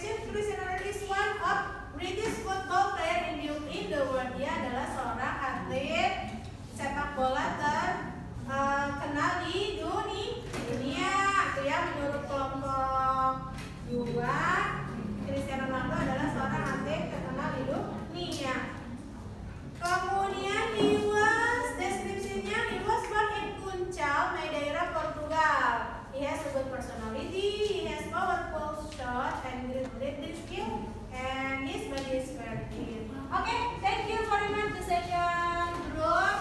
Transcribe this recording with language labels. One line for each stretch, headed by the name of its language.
English: Cristiano Ronaldo is one of British football player in the world.
Indonesian: Dia adalah seorang atlet sepak bola terkenal di dunia. Itu ya, menurut kelompok 2, Cristiano Ronaldo adalah seorang atlet terkenal di dunia. Kemudian deskripsinya,
English: he was born in Funchal, Madeira, Portugal. He has a good personality, he has powerful shot and great leadership skill, and his body is very fit. Okay, thank you very much the session group.